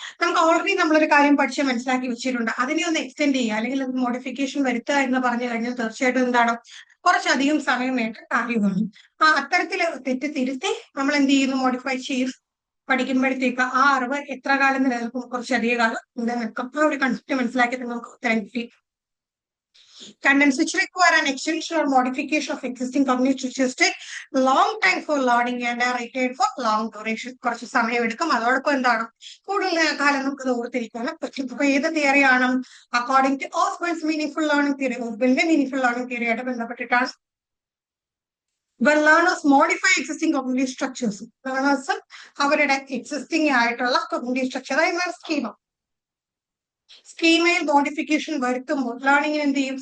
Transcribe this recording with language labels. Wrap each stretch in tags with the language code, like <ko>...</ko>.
<ml>നമുക്ക് ഓൾറെഡി നമ്മളൊരു കാര്യം പഠിച്ച് മനസ്സിലാക്കി വെച്ചിട്ടുണ്ട്, അതിനെ ഒന്ന് എക്സ്റ്റെൻഡ് ചെയ്യുക അല്ലെങ്കിൽ അത് മോഡിഫിക്കേഷൻ വരുത്തുക എന്ന് പറഞ്ഞു കഴിഞ്ഞാൽ തീർച്ചയായിട്ടും എന്താണ് കുറച്ചധികം സമയം വേണ്ട കാര്യമാണ്. അത്തരത്തിൽ തെറ്റ് തിരുത്തി നമ്മൾ എന്ത് ചെയ്യുന്നു? മോഡിഫൈ ചെയ്ത് പഠിക്കുമ്പോഴത്തേക്ക് ആ അറിവ് എത്ര കാലം നിലനിൽക്കും? കുറച്ചധികം കാലം നിലനിൽക്കും. ആ ഒരു കൺസെപ്റ്റ് മനസ്സിലാക്കി നമുക്ക് ഉത്തരം കിട്ടി.</ml> <en>Contents which require an extension or modification of existing cognitive structures take long time for learning and are retained for long duration.</en> <ml>കുറച്ച് സമയം എടുക്കും. അതോടൊപ്പം എന്താണ് കൂടുതൽ കാലം നമുക്ക് ഓർത്തിരിക്കാൻ പറ്റും. അപ്പൊ ഏത് തിയറിയാണ്?</ml> <en>according to Osborne's meaningful learning theory,</en> <ml>ഓസ്ബേണിന്റെ meaningful learning തിയറിയായിട്ട് ബന്ധപ്പെട്ടിട്ടാണ്.</ml> <en>When learners modify existing cognitive structures, learners</en> <ml>അവരുടെ എക്സിസ്റ്റിംഗ് ആയിട്ടുള്ള കോഗ്നിറ്റീവ് സ്ട്രക്ചർ സ്കീമയിൽ മോഡിഫിക്കേഷൻ വരുത്തുമ്പോൾ ലേണിംഗിന് എന്ത് ചെയ്യും?</ml>